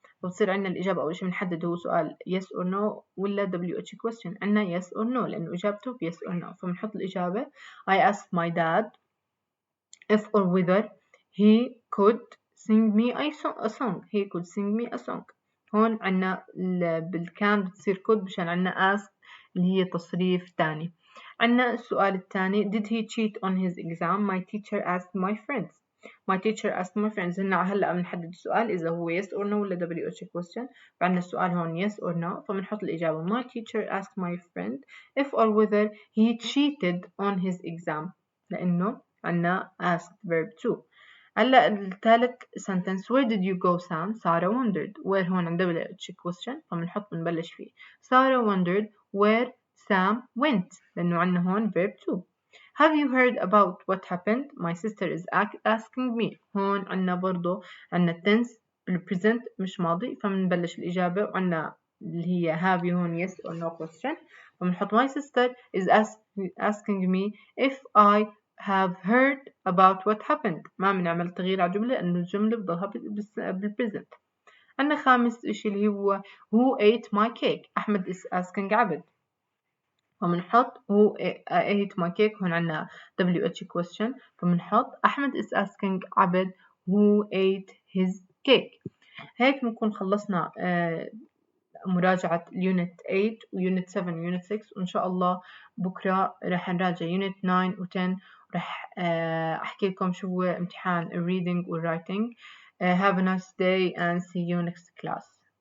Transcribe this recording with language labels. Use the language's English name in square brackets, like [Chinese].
[Arabic] فبصير عنا الإجابة أول شيء بنحدد هو سؤال yes or no ولا WH question. عنا [English] yes or no [Arabic] لأنه إجابته [English] yes or no [Arabic] فبنحط الإجابة [English] I asked my dad if or whether he could sing me a song. He could sing me a song. [Arabic] هون عنا بالكان بتصير could مشان عنا ask اللي هي تصريف تاني. عنا السؤال الثاني [English] did he cheat on his exam? My teacher asked my friends. My teacher asked my friends. [Arabic] هلا بنحدد السؤال إذا هو yes or no ولا WH question. فعنا السؤال هون [English] yes or no [Arabic] فبنحط الإجابة [English] my teacher asked my friend if or whether he cheated on his exam [Arabic] لأنه عنا [English] asked verb to. [Arabic] هلا الثالث [English] sentence where did you go Sam? سارة wondered. [Arabic] where هون عند WH question فبنحط بنبلش فيه. [English] سارة wondered where Sam went [Arabic] لأنه عنا هون [English] verb to. Have you heard about what happened? My sister is asking me. [Arabic] هون عنا برضو عنا tense present مش ماضي فبنبلش الإجابة وعنا اللي هي [English] have you [Arabic] هون yes or no question فبنحط [English] my sister is asking me if I have heard about what happened. [Arabic] ما بنعمل تغيير على الجملة لأنه الجملة بضلها بالpresent. عندنا خامس إشي اللي هو who ate my cake. [English] أحمد is asking عبد، [Arabic] فبنحط [English] who ate my cake. [Arabic] هون عنا [English] WH question، [Arabic] فبنحط [English] أحمد is asking عبد who ate his cake. [Arabic] هيك بنكون خلصنا مراجعة Unit 8 و Unit 7 و Unit 6، وإن شاء الله بكرة رح نراجع Unit 9 و 10، ورح أحكي لكم شو هو امتحان Reading و Writing. [English] Have a nice day and see you next class.